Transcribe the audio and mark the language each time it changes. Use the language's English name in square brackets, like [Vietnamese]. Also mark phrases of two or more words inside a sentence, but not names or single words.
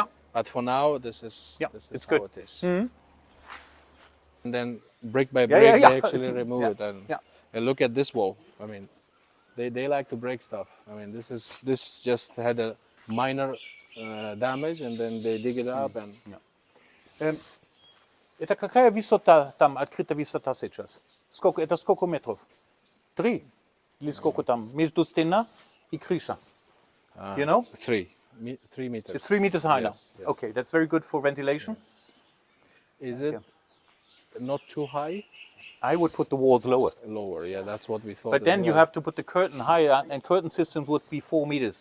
[English] But for now, this is it's how good. it is. Mhm. And then brick by Yeah, brick, yeah, yeah. they actually remove Yeah, it. And, yeah. and look at this wall. I mean, they like to break stuff. I mean, this just had a minor damage, and then they dig it up and. [Bulgarian] Така е висота там, открита висота сейчас? [Russian] Сколько, это сколько метров? 3? Или сколько там? Между стена и крыша? [English] You know? 3 meters. It's 3 meters high Yes, now. yes. Okay, that's very good for ventilation. Is it not too high? I would put the walls lower. Lower, yeah, that's what we thought. But then you have to put the curtain higher, and curtain systems would be 4 meters.